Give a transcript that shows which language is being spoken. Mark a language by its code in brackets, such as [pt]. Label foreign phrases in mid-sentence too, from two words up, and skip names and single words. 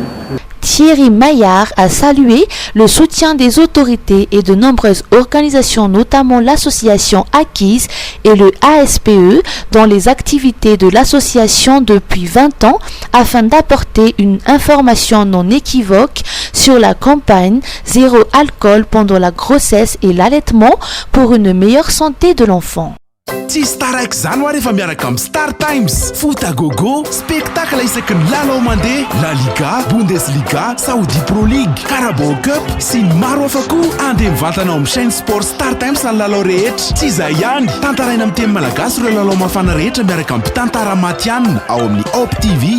[fr] Thierry Maillard a salué le soutien des autorités et de nombreuses organisations, notamment l'association Acquise et le ASPE, dans les activités de l'association depuis 20 ans, afin d'apporter une information non équivoque sur la campagne Zéro alcool pendant la grossesse et l'allaitement pour une meilleure santé de l'enfant. [mg] Tsy star araiky zany ho rehefa miaraka amin'ny Star Times. [fr] Foot à gogo, [mg] spectacle isaky ny lalao mandeha, La Liga, Bundesliga, Saudi Pro League, Carabao Cup sy ny maro hafa koa. Andeha mivantanao amin'ny [fr] chaîne sport [mg] Star Times ny lalao rehetra. Tsy izay ihany, tantaraina amin'ny teny malagasy ireo lalao mafana rehetra miaraka amin'ny mpitantara matianina ao amin'ny Op TV.